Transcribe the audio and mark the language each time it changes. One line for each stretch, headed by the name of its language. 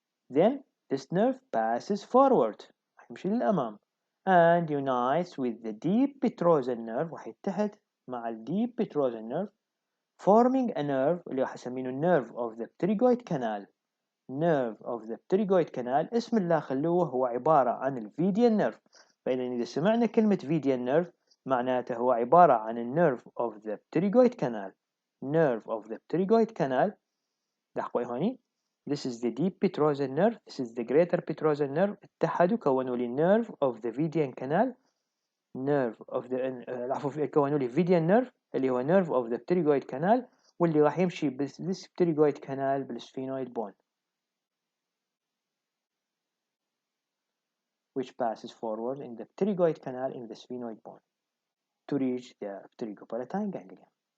English: Then this nerve passes forward،
Arabic: راح يمشي للأمام
English: and unites with the deep petrosal nerve،
Arabic: راح يتحد مع ال
English: deep petrosal nerve forming a nerve
Arabic: اللي راح يسمينه
English: nerve of the pterygoid canal.
Arabic: nerve of the pterygoid canal اسم الله خلوه هو عبارة عن الفيديان nerve. فإذا إذا سمعنا كلمة فيديان nerve معناته هو عبارة عن الnerve of the pterygoid canal.
English: nerve of the pterygoid canal.
Arabic: لاحظوا هوني
English: this is the deep petrosal nerve, this is the greater petrosal nerve،
Arabic: اتحدوا كونوا لي
English: nerve of the vidian canal. nerve of the
Arabic: العفو كونوا لي
English: vidian nerve
Arabic: اللي هو
English: nerve of the pterygoid canal،
Arabic: واللي راح يمشي
English: this pterygoid canal بالsphenoid bone which passes forward in the pterygoid canal in the sphenoid bone to reach the pterygopalatine ganglia.